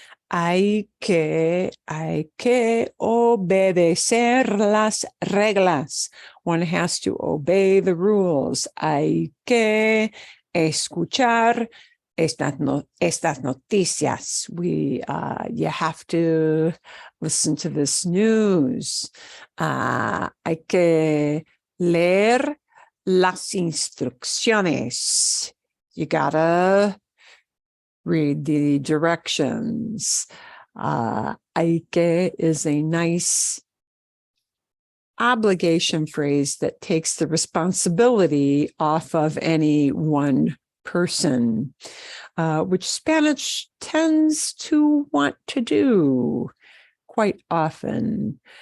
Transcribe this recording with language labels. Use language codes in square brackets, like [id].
[es] Hay que obedecer las reglas. [en] One has to obey the rules. [es] Hay que escuchar estas noticias. [en] You have to listen to this news. [es] Hay que leer las instrucciones. [en] You gotta read the directions. Hay que is a nice obligation phrase that takes the responsibility off of any one person, which Spanish tends to want to do quite often.